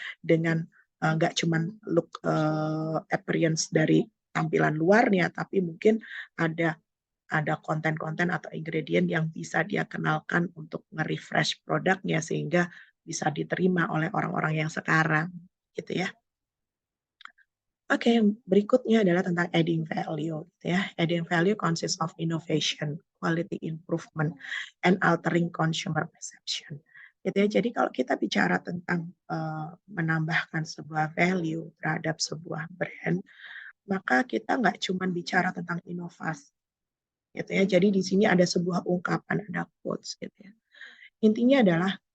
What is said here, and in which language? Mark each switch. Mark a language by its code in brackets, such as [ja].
[id] Dengan nggak cuman [en] look appearance [id] dari tampilan luarnya tapi mungkin ada konten-konten atau ingredient yang bisa dia kenalkan untuk nge-refresh produknya sehingga bisa diterima oleh orang-orang yang sekarang gitu ya. Oke, berikutnya adalah tentang adding value gitu ya. [en] Adding value consists of innovation, quality improvement, and altering consumer perception. [id] Gitu ya. Jadi kalau kita bicara tentang menambahkan sebuah value terhadap sebuah brand, maka kita nggak cuma bicara tentang inovasi gitu ya. Jadi di sini ada sebuah ungkapan, ada quotes gitu ya. Intinya adalah